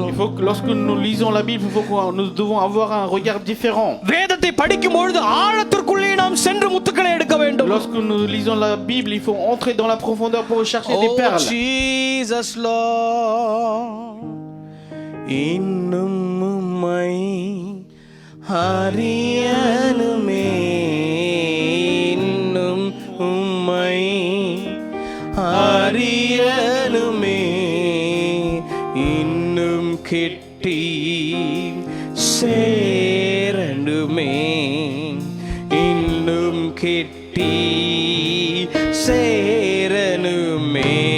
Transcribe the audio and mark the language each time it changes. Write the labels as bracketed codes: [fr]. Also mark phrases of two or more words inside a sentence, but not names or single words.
[fr] Il faut que lorsque nous lisons la Bible, nous devons avoir un regard différent. [ta] வேதத்தை படிக்கும் பொழுது ஆழத்திற்குள்ளே நாம் சென்று முத்துக்களை எடுக்க வேண்டும். [fr] Lorsque nous lisons la Bible, il faut entrer dans la profondeur pour chercher des perles. [en] Jesus Lord, [ta] இன்னும் உம்மை அறியணுமே, இன்னும் உம்மை அறியணுமே, இன்னும் கிட்டி சேரணுமே, இன்னும் கிட்டி சேரணுமே.